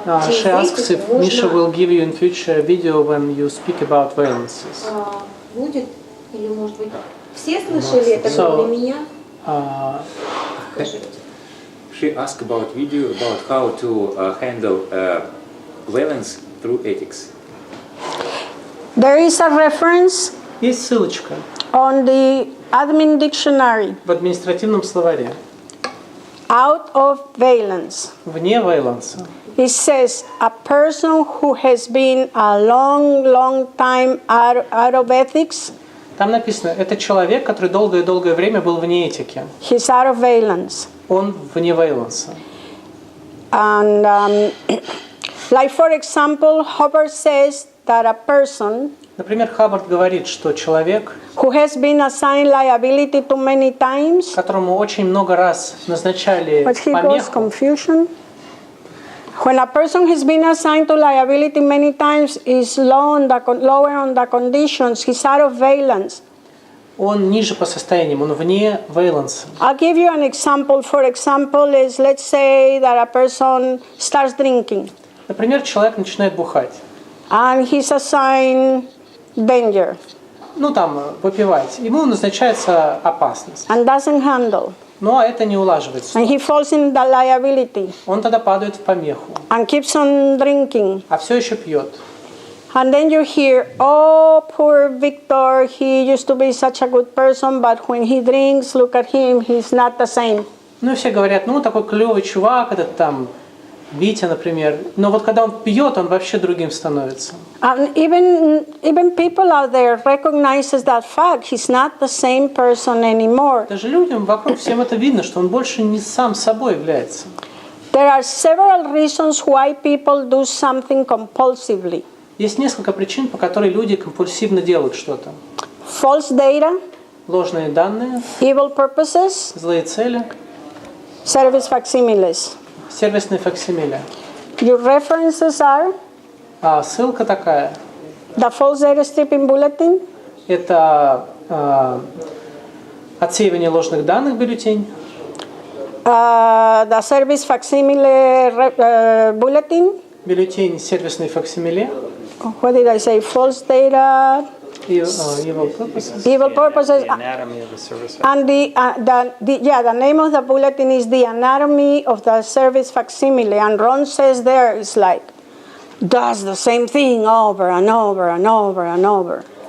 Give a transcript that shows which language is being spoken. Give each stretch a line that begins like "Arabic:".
English: She asks if Misha will give you in future a video when you speak about violences.
Russian: Будет? Или, может быть, все слышали это, кроме меня? Скажите.
English: She asked about video about how to handle violence through ethics. There is a reference
Russian: Есть ссылочка
English: on the admin dictionary.
Russian: в административном словаре.
English: Out of valence.
Russian: Вне вейланса.
English: It says a person who has been a long time out of ethics.
Russian: Там написано, это человек, который долгое время был вне этики.
English: He's out of valence.
Russian: Он вне вейланса.
English: And like for example, Hubbard says that a person
Russian: Например, Хаббард говорит, что человек,
English: who has been assigned liability too many times,
Russian: которому очень много раз назначали
English: but he goes
Russian: помеху,
English: confusion. When a person has been assigned to liability many times, is lower on the conditions, he's out of valence.
Russian: он ниже по состояниям, он вне вейланса.
English: I'll give you an example. For example, is let's say that a person starts drinking.
Russian: Например, человек начинает бухать.
English: And he's assigned danger.
Russian: Ну там, выпивать. Ему назначается опасность.
English: And doesn't handle.
Russian: Но это не улаживается.
English: And he falls in the liability.
Russian: Он тогда падает в помеху.
English: And keeps on drinking.
Russian: А все еще пьет.
English: And then you hear, oh, poor Victor, he used to be such a good person, but when he drinks, look at him, he's not the same.
Russian: Ну и все говорят, ну такой клевый чувак, этот там Витя, например. Но вот когда он пьет, он вообще другим становится.
English: And even people out there recognizes that fact. He's not the same person anymore.
Russian: Даже людям вокруг всем это видно, что он больше не сам собой является.
English: There are several reasons why people do something compulsively.
Russian: Есть несколько причин, по которой люди компульсивно делают что-то.
English: False data,
Russian: Ложные данные,
English: evil purposes,
Russian: злые цели,
English: service facsimiles.
Russian: сервисные факсимиле.
English: Your references are
Russian: А ссылка такая.
English: the false data stripping bulletin,
Russian: Это отсеивание ложных данных бюллетень,
English: the service facsimile bulletin.
Russian: бюллетень сервисный факсимиле,
English: What did I say? False data, evil purposes. evil purposes, The anatomy of the service. and the name of the bulletin is the anatomy of the service facsimile. And Ron says there is like does the same thing over and over and over and over.